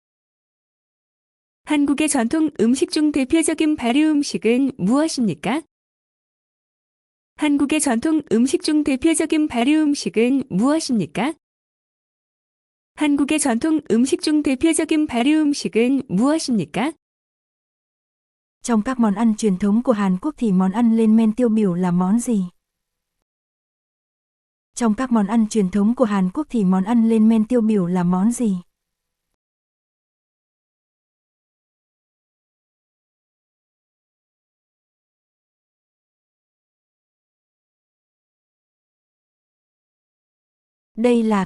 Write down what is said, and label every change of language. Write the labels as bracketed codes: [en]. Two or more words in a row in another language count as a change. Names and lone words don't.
[ko] 한국의 전통 음식 중 대표적인 발효 음식은 무엇입니까? 한국의 전통 음식 중 대표적인 발효 음식은 무엇입니까? 한국의 전통 음식 중 대표적인 발효 음식은 무엇입니까? [vi] Trong các món ăn truyền thống của Hàn Quốc thì món ăn lên men tiêu biểu là món gì? Trong các món ăn truyền thống của Hàn Quốc thì món ăn lên men tiêu biểu là món gì? Đây là